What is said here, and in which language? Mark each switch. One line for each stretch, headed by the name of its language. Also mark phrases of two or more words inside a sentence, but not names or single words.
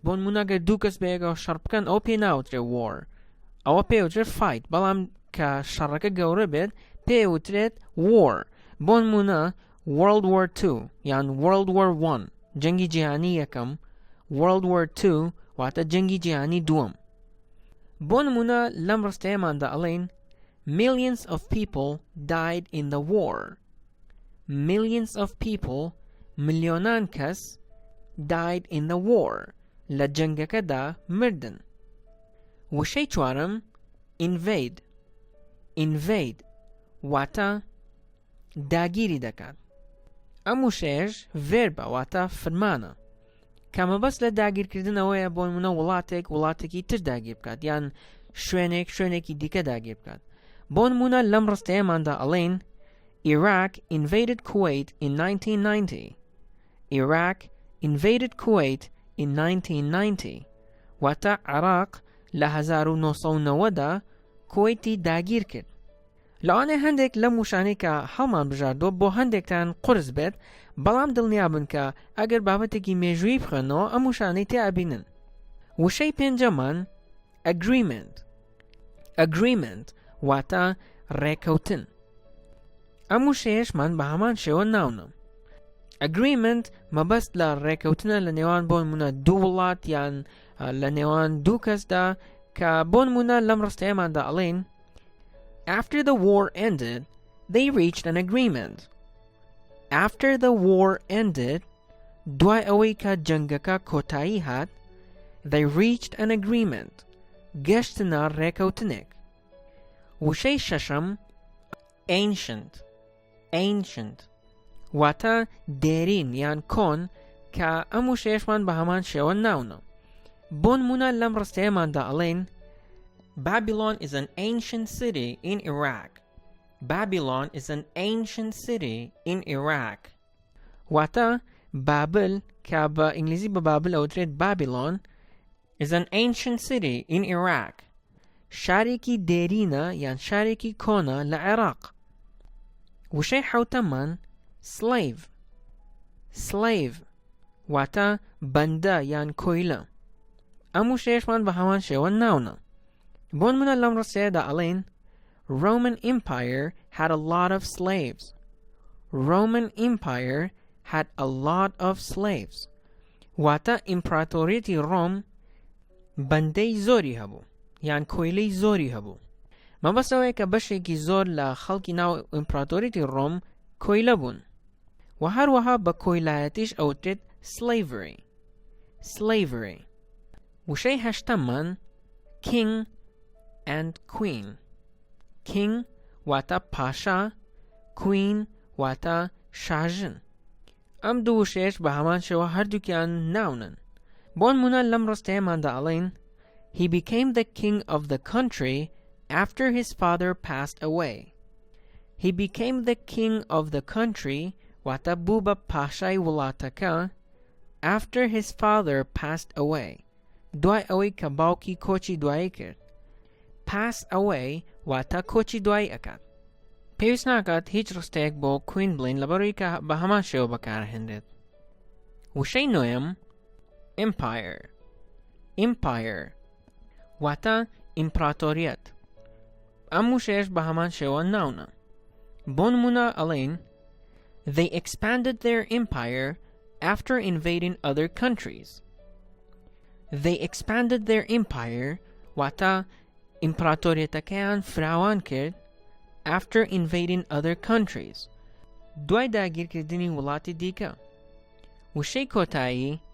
Central Kurdish: بۆ نمونە ئەگەر دوو کەس بەیەکەوە شەڕ بکەن ئەو پێ ناوترێت war، ئەوە پێوترێت fight، بەڵام کە شەڕەکە گەورە بێت پێوترێت war. بۆ نمونە World War II یان World War I جەنگی جیهانی یەکەم، World War II واتە جەنگی جیهانی دووەم. بۆ نمونە لەم ڕستەیەماندا ئەڵێن
English: Millions of people died in the war. Millions of people
Central Kurdish: ملیۆنان کەس
English: died in the war
Central Kurdish: لە جەنگەکەدا مردن. وشەی چوارم invade واتە داگیری دەکات. ئەم وشەیەش فێربە واتە فرمانە کە مەبەست لە داگیرکردنەوەیە بۆ نمونە وڵاتێکی تر داگیر بکات یان شوێنێکی دیکە داگیر بکات. بۆ نمونە لەم ڕستەیەماندا ئەڵێن
English: Iraq invaded Kuwait in 1990. Iraq invaded Kuwait in 1990
Central Kurdish: واتە عێراق لە 1990دا کوێیتی داگیر کرد. لەوانەیە هەندێک لەم وشانەی کە هەڵمان بژاردووە بۆ هەندێکتان قورس بێت، بەڵام دڵنیابن کە ئەگەر بابەتێکی مێژووی بخوێنەوە ئەم وشانەی تێئەبینن. وشەی پێنجەمان agreement واتە ڕێکەوتن. ئەم وشەیەشمان بە هەمان شێوە ناونە. agreement مەبەست لە ڕێکەوتنە لە نێوان بۆ نمونە دوو وڵات یان لە نێوان دوو کەسدا کە بۆ نمونە لەم ڕستەیەماندا ئەڵێن
English: After the war ended, they reached an agreement. After the war ended,
Central Kurdish: دوای ئەوەی کە جەنگەکە کۆتایی هات،
English: they reached an agreement.
Central Kurdish: گەشتنە ڕێکەوتنێک. وشەی شەشەم ancient واتە دێرین یان کۆن کە ئەم وشەیەشمان بە هەمان شێوە ناونە. بۆ نمونە لەم ڕستەیەماندا ئەڵێن
English: Babylon is an ancient city in Iraq. Babylon is an ancient city in Iraq.
Central Kurdish: واتە بابل کە بە ئینگلیزی بە بابل ئەوترێت
English: Babylon is an ancient city in Iraq.
Central Kurdish: شارێکی دێرینە یان شارێکی کۆنە لە عێراق. وشەی حەوتەممان slave واتە بەندە یان کۆیلە ئەم وشەیەشمان بە هەمان شێوە ناونە بۆ نمونە لەم ڕستەیەدا ئەڵێن
English: Roman Empire had a lot of slaves. Roman Empire had a lot of slaves.
Central Kurdish: واتە ئیمپراتۆریەتی ڕۆم بەندەی زۆری هەبوو یان کۆیلەی زۆری هەبوو مەبەستەوەیە کە بەشێکی زۆر لە خەڵکی ناو ئیمپراتۆریەتی ڕۆم کۆیلە بوون و هەروەها بە کۆیلایەتیش ئەوترێت slavery وشەی هەشتەممان
English: king and queen
Central Kurdish: king واتە پاشا queen واتە شاژن ئەم دوو وشەیەش بە هەمان شێوە هەردووکیان ناونن بۆ نمونە لەم ڕستەیەماندا ئەڵێن
English: He became the king of the country after his father passed away. He became the king of the country
Central Kurdish: واتە بوو بە پاشای وڵاتەکە
English: after his father passed away
Central Kurdish: دوای ئەوەی کە باوکی کۆچی دوایی کرد
English: pass away
Central Kurdish: واتە کۆچی دوایی ئەکات پێویست ناکات هیچ ڕستەیەک بۆ کوین بڵین لەبەرەوەی کە بە هەمان شێوە بەکارهێنرێت وشەی نۆیەم empire واتە ئیمپراتۆریەت ئەم وشەیەش بە هەمان شێوە ناونە بۆ نمونە ئەڵێن
English: They expanded their empire after invading other countries. They expanded their empire
Central Kurdish: واتە ئیمپراتۆریەتەکەیان فراوان کرد
English: after invading other countries
Central Kurdish: دوای داگیرکردنی وڵاتی دیکە وشەی کۆتایی